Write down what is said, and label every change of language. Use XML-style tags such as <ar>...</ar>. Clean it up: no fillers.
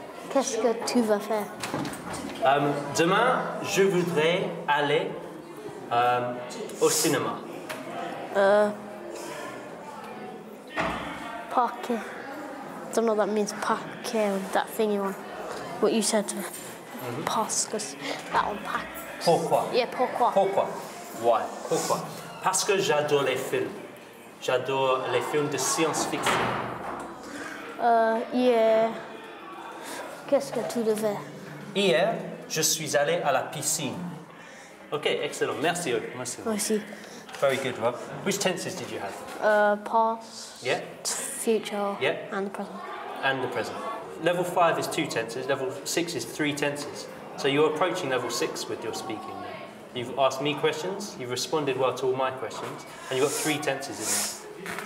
<fr>Qu'est-ce que tu vas faire? Demain, je voudrais aller au cinéma. Parquet.</fr> <en>I don't know what that means, parquet, that thingy one. What you said to pass, because that one, pack.</en> <fr>Pourquoi? Yeah, pourquoi? Pourquoi?</fr> <en>Why?</en> <fr>Pourquoi? Parce que j'adore les films. J'adore les films de science-fiction. Yeah. Qu'est-ce que tu devais? Hier, je suis allé à la piscine. Okay, excellent. Merci. Merci. Merci.</fr> <en>Very good, Rob. Which tenses did you have? Past, Yeah. future, Yeah. and the present. And the present. Level 5 is 2 tenses, level 6 is 3 tenses. So you're approaching level 6 with your speaking now. You've asked me questions, you've responded well to all my questions, and you've got 3 tenses in there.</en>